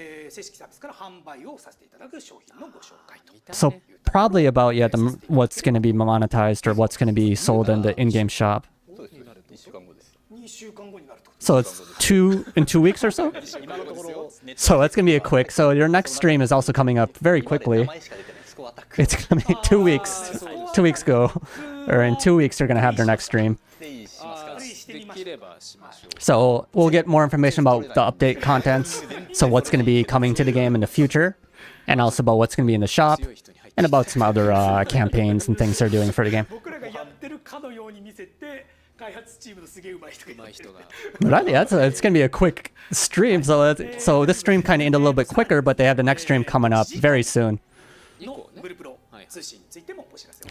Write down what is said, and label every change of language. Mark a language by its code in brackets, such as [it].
[ja] 正式サービスから販売をさせていただく商品のご紹介と。 [en] So probably about what's going to be monetized or what's going to be sold in the in-game shop. [ja] そうです2週間後です。 2週間後になると。 [en] So it's in 2 weeks or so. [ja] 今のところ [en] So that's going to be a quick. So your next stream is also coming up very [ja] 今まで [en] quickly. [ja] 名前しか出てないスコアタック [en] It's going to be 2 weeks. 2 weeks ago, or in 2 weeks, they're going to have their next stream. [ja] でいいしますか。できればしましょう。 [en] So we'll get more information about the update contents. So what's going to be coming to the game in the future, and also about what's going to be in the shop, and about some other campaigns and things they're doing for the game. [ja] 僕らがやってるかのように見せて開発チームのすげえ上手い人がいる。 [en] But I think it's going to be a quick stream. So this stream kind of ended a little bit quicker, but they have the next stream coming up very soon. [ja] のブルプロ通信についてもお知らせを。